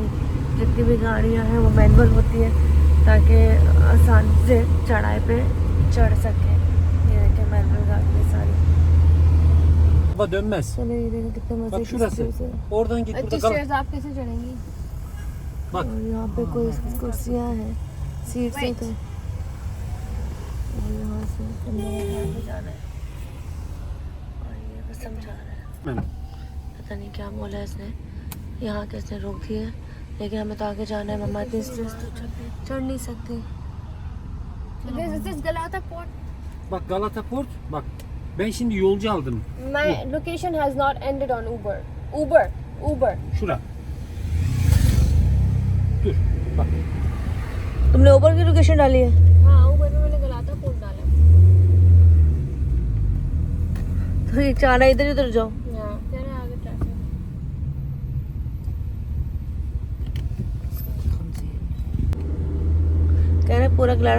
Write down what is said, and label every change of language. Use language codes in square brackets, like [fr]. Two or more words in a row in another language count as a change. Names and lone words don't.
[hi] जितनी भी गाड़ियाँ हैं वो मैनुअल होती है ताकि आसान से चढ़ाई पे चढ़ सके। ये देखिए मैनुअल गाड़ियाँ सारी। [tr] Dönmez. [hi] चलो ये देखो कितना मजे की स्पेस है। [tr] Oradan git burada kal. [hi] आप कैसे चढ़ेंगी? [tr] Bak. [hi] और यहाँ पे कोई कुर्सियाँ हैं, सीट्स हैं तो। और यहाँ से अंदर जाना है। समझा रहा है, पता नहीं क्या बोला इसने। यहाँ कैसे रोक दिए, लेकिन हमें तो आगे जाना है। मम्मा इतनी स्ट्रेस तो चढ़ नहीं सकती। [tr] Bak Galata Port. Bak ben şimdi yolcu aldım. [en] My location has not ended on Uber. [tr] Şura. Dur. Bak. [hi] तुमने उबर की लोकेशन डाली है? हाँ, उबर में मैंने गलाता पोर्ट डाला। तो ये जाना इधर उधर जाओ। कह रहे आगे ट्रैफिक। कह रहे पूरा क्लियर।